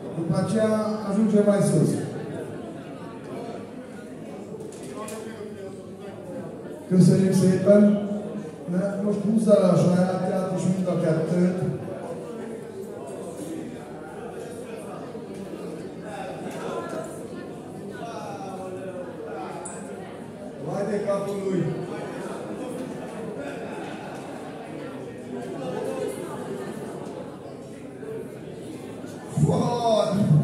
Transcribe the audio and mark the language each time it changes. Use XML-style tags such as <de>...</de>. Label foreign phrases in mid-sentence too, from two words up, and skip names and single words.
<ro>După aceea ajungem mai sus.</ro> <hu>Köszönjük szépen! Most húzzál a sajátját, és mind a kettőt.</hu> <ro>Vai de capul lui! Foarte!</ro>